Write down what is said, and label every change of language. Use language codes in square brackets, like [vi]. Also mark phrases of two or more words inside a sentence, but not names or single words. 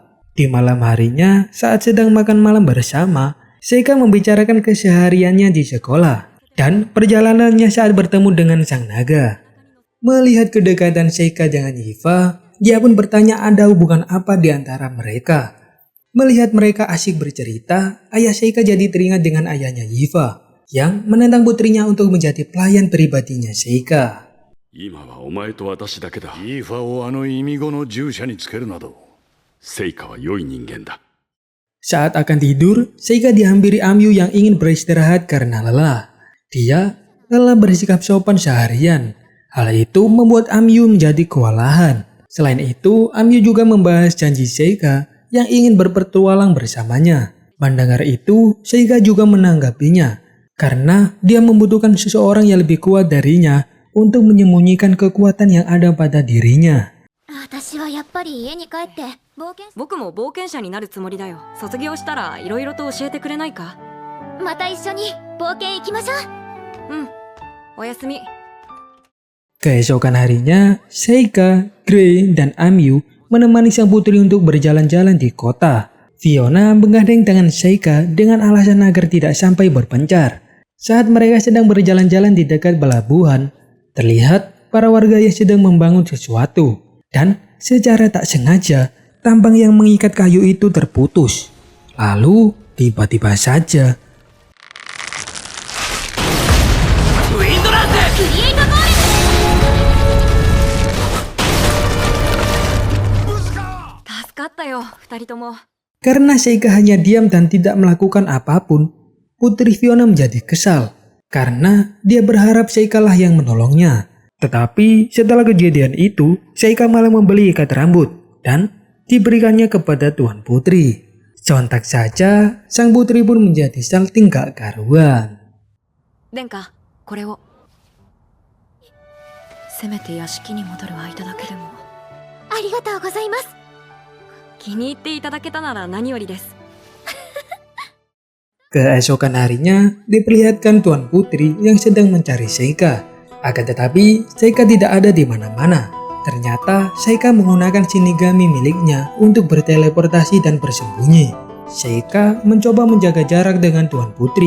[id] Di malam harinya, saat sedang makan malam bersama, Sheikah membicarakan kesehariannya di sekolah dan perjalanannya saat bertemu dengan sang naga. Melihat kedekatan Sheikah dengan Yiva, dia pun bertanya ada hubungan apa di antara mereka. Melihat mereka asik bercerita, ayah Sheikah jadi teringat dengan ayahnya Yiva yang menentang putrinya untuk menjadi pelayan pribadinya Sheikah. [ja] 今はお前と私だけだ。イーファをあの忌み子の従者につけるなど、セイカは良い人間だ。 [id] Saat akan tidur, Sheikah dihampiri Amyu yang ingin beristirahat karena lelah. Dia lelah bersikap sopan seharian. Hal itu membuat Amyu menjadi kewalahan. Selain itu, Amyu juga membahas janji Sheikah yang ingin berpetualang bersamanya. Mendengar itu, Sheikah juga menanggapinya karena dia membutuhkan seseorang yang lebih kuat darinya untuk menyembunyikan kekuatan yang ada pada dirinya. [ja] 私はやっぱり家に帰って冒険し僕も冒険者になるつもりだよ。卒業したらいろいろと教えてくれないか。また一緒に冒険行きましょう。うん。おやすみ。 [id] Keesokan harinya, Sheikah, Gray, dan Amyu menemani sang putri untuk berjalan-jalan di kota. Fiona menggandeng tangan Sheikah dengan alasan agar tidak sampai berpencar. Saat mereka sedang berjalan-jalan di dekat pelabuhan, terlihat para warga yang sedang membangun sesuatu. Dan secara tak sengaja, tambang yang mengikat kayu itu terputus. Lalu, tiba-tiba saja, [ja] ウィンドランス。クリエイトボール。助かったよ、二人とも。 [id] Karena Seika hanya diam dan tidak melakukan apapun, Putri Fiona menjadi kesal karena dia berharap Seika lah yang menolongnya. Tetapi setelah kejadian itu, Seika malah membeli ikat rambut dan diberikannya kepada Tuan Putri. Sontak saja, sang putri pun menjadi salting gak karuan. [ja] 殿下これをせめて屋敷に戻る間だけでもありがとうございます。気に入っていただけたなら何よりです。 [id] Keesokan harinya, diperlihatkan Tuan Putri yang sedang mencari Seika. Akan tetapi, Seika tidak ada di mana-mana. Ternyata, Seika menggunakan Shinigami miliknya untuk berteleportasi dan bersembunyi. Seika mencoba menjaga jarak dengan Tuan Putri.